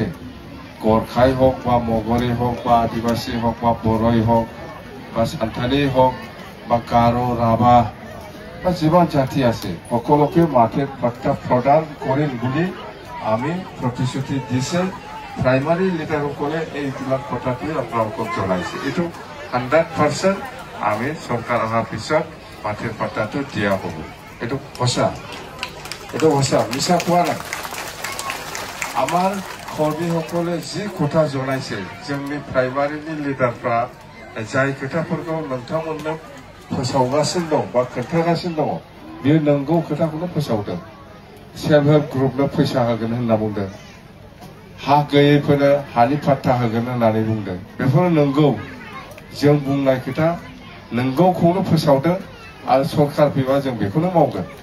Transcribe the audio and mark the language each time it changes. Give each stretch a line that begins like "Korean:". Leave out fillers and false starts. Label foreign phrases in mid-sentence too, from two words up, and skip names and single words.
Assamese: গোৰ্খাই হওক বা মগৰী হওক বা আদিবাসী হওক বা বড়োই হওক বা সান্থালী হওক বা গাৰো ৰাভা বা যিমান জাতি আছে সকলোকে মাটিৰ পাত্তা প্ৰদান কৰিম বুলি আমি প্ৰতিশ্ৰুতি দিছে প্ৰাইমাৰী লিডাৰসকলে এইবিলাক কথাটোৱে আপোনালোকক জনাইছে এইটো 100% আমি চৰকাৰ অহাৰ পিছত মাটিৰ পাত্তাটো দিয়া হ'ব এইটো সঁচা মিছা কোৱা নাই আমাৰ কৰ্মীসকলে যি কথা জনাইছে
Bodo: जोंनि প্ৰাইমাৰীनि লিডাৰफ्रा जाय खोथाफोरखौ नोंथांमोननो फोसावगासिनो दं बा खोन्थागासिनो दङ बेयो नंगौ खोथाखौनो फोसावदों
English: self help
Bodo: ग्रुपनो फैसा होगोन होनना बुंदों हा गैयैफोरनो हानि पाट्टा होगोन होननानै बुंदों बेफोर नंगौ जों बुंनाय खोथा नंगौखौनो फोसावदों आरो सरकार फैबा जों बेखौनो मावगोन